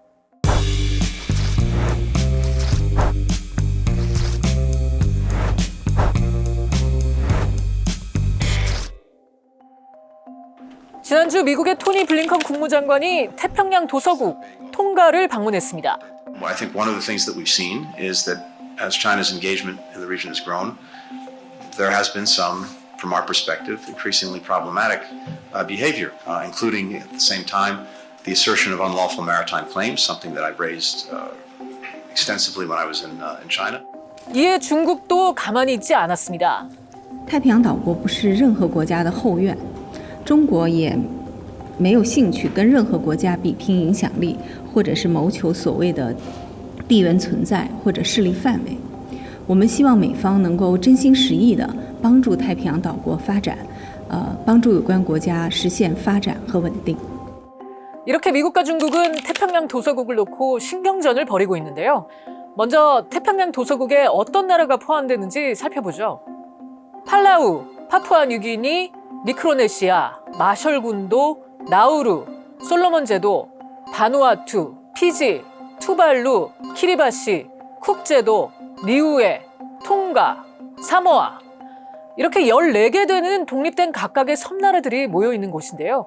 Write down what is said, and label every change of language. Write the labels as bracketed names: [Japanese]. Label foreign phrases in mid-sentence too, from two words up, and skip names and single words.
[Korean] 지난주 미국의 토니 블링컨 국무장관이 태평양 도서국 tonga를 방문했습니다. [English] I think one of the things that we've seen is that as China's engagement in the region has grown, there has been some, from our perspective, increasingly problematic behavior, including at the same time the assertion of unlawful maritime claims, something that I've raised extensively when I was in China. [Korean] 이에 중국도 가만히 있지 않았습니다. [Chinese] 太平洋岛国不是任何国家的后院，中国也没有兴趣跟任何国家比拼影响力，或者是谋求所谓的地缘存在或者势力范围。我们希望美方能够真心实意地帮助太平洋岛国发展，帮助有关国家实现发展和稳定。 [Korean] 이렇게 미국과 중국은 태평양 도서국을 놓고 신경전을 벌이고 있는데요. 먼저 태평양 도서국에 어떤 나라가 포함되는지 살펴보죠. 팔라우, 파푸아뉴기니, 미크로네시아, 마셜군도, 나우루, 솔로몬제도, 바누아투, 피지, 투발루, 키리바시, 쿡제도, 니우에, 통가, 사모아 이렇게 14개 되는 독립된 각각의 섬나라들이 모여 있는 곳인데요.